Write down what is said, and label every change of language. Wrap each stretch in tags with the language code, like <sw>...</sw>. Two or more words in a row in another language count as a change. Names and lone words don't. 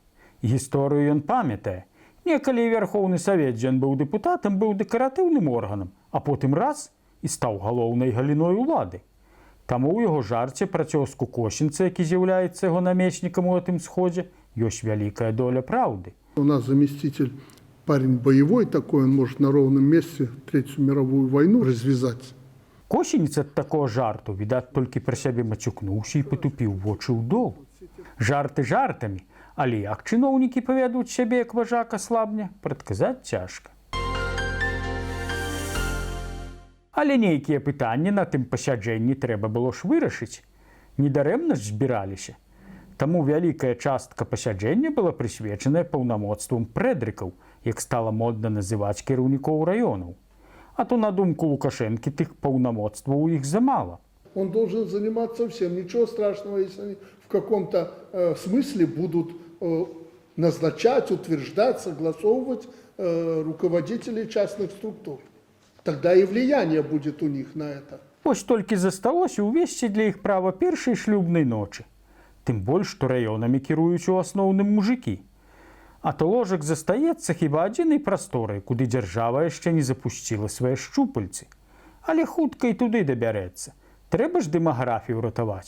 <be>Гісторыю ён памятае. Некалі Верхоўны Савет, дзе ён быў дэпутатам, быў дэкаратыўным органам, а потым раз і стаў галоўнай галіной улады. Таму ў яго жарце пра цёзку Косінца, які з'яўляецца яго намеснікам у гэтым сходзе, ёсць вялікая доля праўды.</be> <ru>У нас заместитель парень боевой такой, он может на ровном месте Третью мировую войну развязать.</ru> <be>Косінец ад такога жарту, відаць, толькі пра сябе мацюкнуўся і патупіў вочы ў дол. Жарты жартамі, але як чыноўнікі павядуць сябе, як важак аслабне, прадказаць цяжка. Але нейкія пытанні на тым пасяджэнні трэба было ж вырашыць. Недарэмна ж збіраліся. Таму вялікая частка пасяджэння была прысвечаная паўнамоцтвам прэдрыкаў, як стала модна называць кіраўнікоў раёнаў. А то, на думку Лукашэнкі, тых паўнамоцтваў у іх замала.</be> <ru>Он должен заниматься всем. Ничего страшного, если они в каком-то смысле будут назначать, утверждать, согласовывать руководителей частных структур. Тогда и влияние будет у них на это.</ru> <be>Вось толькі засталося ўвесці для іх права першай шлюбнай ночы. Тым больш, што раёнамі кіруюць у асноўным мужыкі. А то ложак застаецца хіба адзінай прасторай, куды дзяржава яшчэ не запусціла свае шчупальцы. Але хутка і туды дабярэцца. Трэба ж дэмаграфію ратаваць.</be>